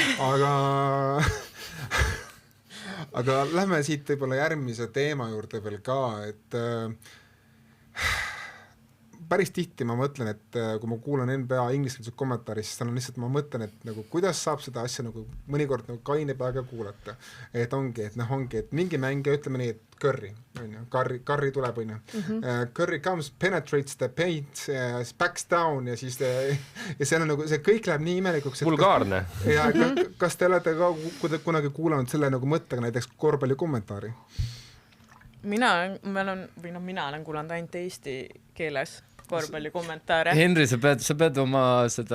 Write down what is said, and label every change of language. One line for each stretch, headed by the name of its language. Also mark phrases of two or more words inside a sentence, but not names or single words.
Estonian: Aga lähme siit võib-olla järgmise teema juurde veel ka, et päris tihti ma mõtlen, et kui ma kuulan NBA ingliskeelset kommentaari, siis lihtsalt ma mõtlen, et nagu, kuidas saab seda asja nagu mõnikord nagu kaine peaga kuulata. Et ongi, et mingi mängija, ütleme nii, et Curry tuleb,
English: Curry comes, penetrates the paint, backs down
Estonian: ja siis ja see on nagu, see kõik läheb nii imelikuks. Vulgaarne. Ja kas te olete ka kunagi kuulanud selle nagu mõttega näiteks korvpalli kommentaari? Mina olen kuulanud ainult eesti keeles korvpalli kommentaare. Henri, sa pead oma seda